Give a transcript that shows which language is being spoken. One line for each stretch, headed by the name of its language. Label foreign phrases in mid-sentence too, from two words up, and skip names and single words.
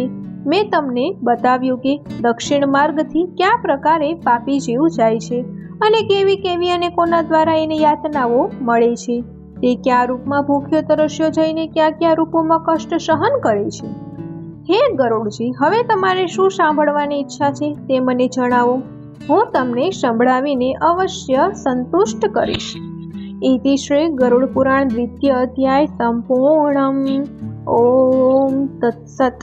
Gujarati: મેં તમને બતાવ્યું કે દક્ષિણ માર્ગથી કયા પ્રકારે પાપી જીવ જાય છે અને કેવી અને કોના દ્વારા એને યાતનાઓ મળે છે. તે કયા રૂપમાં ભૂખ્યો તરસ્યો જઈને કયા રૂપોમાં કષ્ટ સહન કરે છે. હે ગરુડજી, હવે તમારે શું સાંભળવાની ઈચ્છા છે તે મને જણાવો. હું તમને સંભળાવીને અવશ્ય સંતુષ્ટ કરીશ.
Sanskrit: इति श्री गरुड़ पुराण द्वितीय अध्याय संपूर्णम्। ओम तत्सत्।